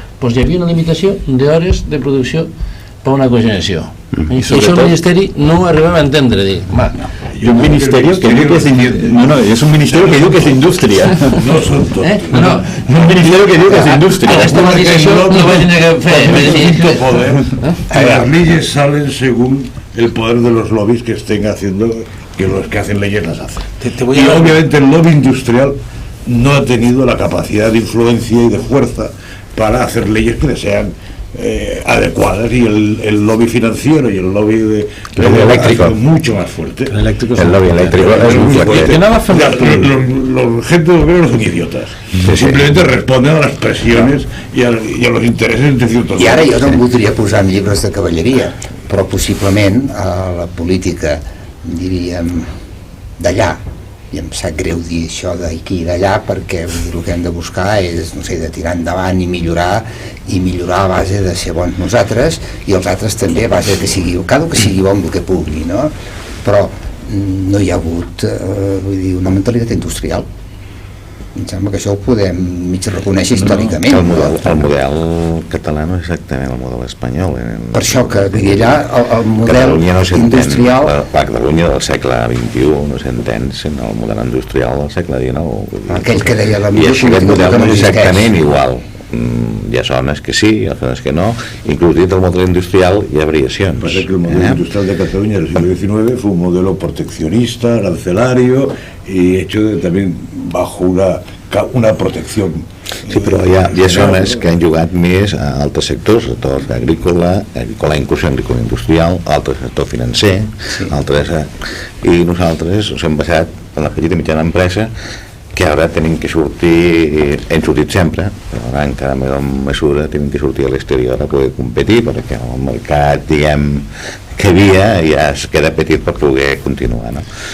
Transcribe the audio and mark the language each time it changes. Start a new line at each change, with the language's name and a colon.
Catalan: Doncs hi havia una limitació d'hores de producció per una cogeneració. I això el Ministeri no ho arribava a entendre, dir, va. I un ministeri que diu que és és un ministeri que diu que és indústria. No són tots. Un ministeri que diu que és indústria. Aquesta mateixa no va tenir que fer.
Spanish: Las leyes salen según el poder de los lobbies que estén haciendo, que los que hacen leyes las hacen. Y obviamente el lobby industrial no ha tenido la capacidad de influencia y de fuerza para hacer leyes que le sean adecuadas, y el lobby financiero y el lobby eléctrico mucho más fuerte. El lobby eléctrico es muy fuerte. Los gente de gobierno son idiotas, simplemente responden a las presiones y a los intereses de ciertos.
Catalan: I ara jo no em voldria posar en llibres de cavalleria, però possiblement a la política, diríem, d'allà, i em sap greu dir això d'aquí i d'allà, perquè el que hem de buscar és, no sé, de tirar endavant i millorar a base de ser bons nosaltres, i els altres també a base que sigui, cada que sigui bon el que pugui, no? Però no hi ha hagut vull dir, una mentalitat industrial. Em sembla que això ho podem mig reconèixer històricament. El model català no és exactament el model espanyol. Per això que allà el model industrial... La Catalunya del segle XXI no s'entén sent el model industrial del segle XIX. Aquell que deia la I això, aquest model no és exactament igual. Hi ha zones que sí, hi ha zones que no, inclús dins del model industrial hi ha variacions.
Spanish: Parece que el modelo industrial de Cataluña del siglo XIX fue un modelo proteccionista, arancelario y hecho también bajo una protección.
Catalan: Sí, però hi ha zones que han jugat més a altres sectors, sectors agrícola, inclús agrícola industrial, altres sector financer, altres, i nosaltres ens hem basat en la petita i mitjana empresa, que ara tenim que sortir, hem sortit sempre, però ara en cada mesura tenim que sortir a l'exterior a poder competir, perquè el mercat, diguem, que havia ja es queda petit per poder continuar, no?